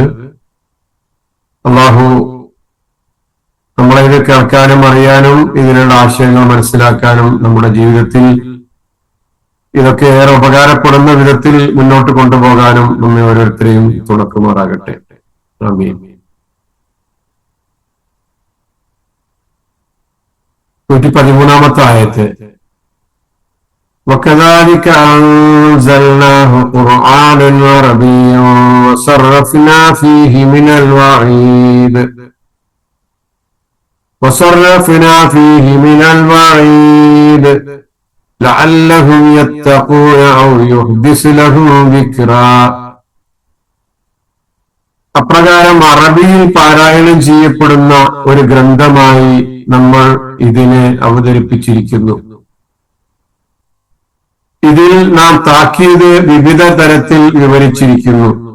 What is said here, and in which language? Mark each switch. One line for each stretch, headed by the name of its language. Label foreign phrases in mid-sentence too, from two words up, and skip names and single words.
Malayalam: അള്ളാഹു നമ്മളെ ഇത് കേൾക്കാനും അറിയാനും ഇതിനുള്ള ആശയങ്ങൾ മനസ്സിലാക്കാനും നമ്മുടെ ജീവിതത്തിൽ ഇതൊക്കെ ഏറെ ഉപകാരപ്പെടുന്ന വിധത്തിൽ മുന്നോട്ട് കൊണ്ടുപോകാനും നമ്മെ ഓരോരുത്തരെയും തുണക്കുമാറാകട്ടെ. ആമീൻ. 113-ാമത്തെ ആയത്ത്.
Arabic: وكذلك أنزلناه قرآنا عربيا وصرفنا فيه من الوعيد لعلهم يتقون أو يحدث لهم ذكرا.
Malayalam: അപ്രകാരം അറബിയിൽ പാരായണം ചെയ്യപ്പെടുന്ന ഒരു ഗ്രന്ഥമായി നമ്മൾ ഇതിനെ അവതരിപ്പിച്ചിരിക്കുന്നു. ഇതിൽ നാം താക്കീത് വിവിധ തരത്തിൽ വിവരിച്ചിരിക്കുന്നു.